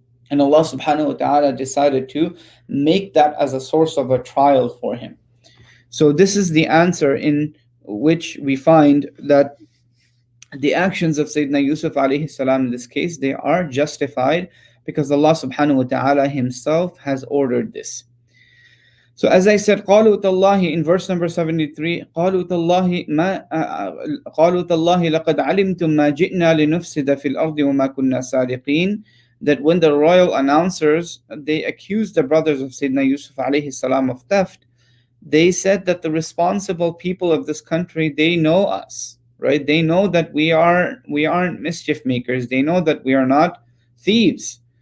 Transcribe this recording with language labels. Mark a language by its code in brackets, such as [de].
[en] And Allah subhanahu wa ta'ala decided to make that as a source of a trial for him. So this is the answer in which we find that the actions of Sayyidina Yusuf alayhi salam in this case, they are justified because Allah subhanahu wa ta'ala himself has ordered this. So as I said, [ar] قَالُوا تَاللَّهِ [en] in verse number 73, [ar] قَالُوا تَاللَّهِ لَقَدْ عَلِمْتُم مَا جِئْنَا لِنُفْسِدَ فِي الْأَرْضِ وَمَا كُنَّا سَارِقِينَ. [en] That when the royal announcers, they accused the brothers of Sayyidina Yusuf alayhi salam of theft, they said that the responsible people of this country, they know us, right? They know that we aren't mischief makers. They know that we are not thieves.